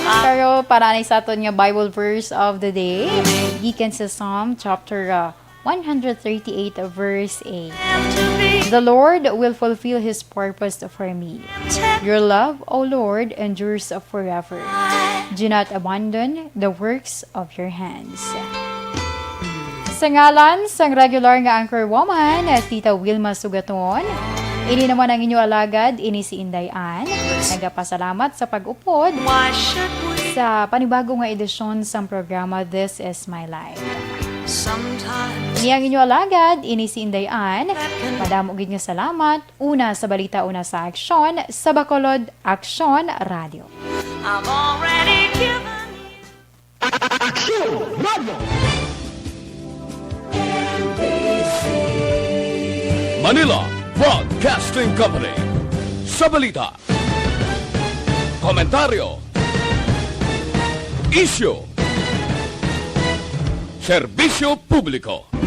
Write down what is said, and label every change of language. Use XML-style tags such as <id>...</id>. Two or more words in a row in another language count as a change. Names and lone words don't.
<hil>Pero para na sa aton nga</hil> <en>Bible verse of the day,</en> <hil>gikan sa</hil> <en>Psalm chapter 138 verse 8. The Lord will fulfill His purpose for me. Your love, O Lord, endures forever. Do not abandon the works of your hands.</en> <hil>Sa ngalan sang regular nga anchor woman, Tita Wilma Sugaton, ini naman ang inyo alagad, ini si Inday Ann. Nagapasalamat sa pag-upod sa panibagong nga edisyon sa programa This Is My Life. Ini ang inyo alagad, ini si Inday Ann. Madamo gid nga salamat. Una sa balita, una sa aksyon, sa Bacolod Aksyon Radio.</hil> <en>I've already given</en> <hil>Aksyon Radio! Manila Broadcasting Company. Sa balita, komentaryo, isyu, serbisyo publiko.</hil>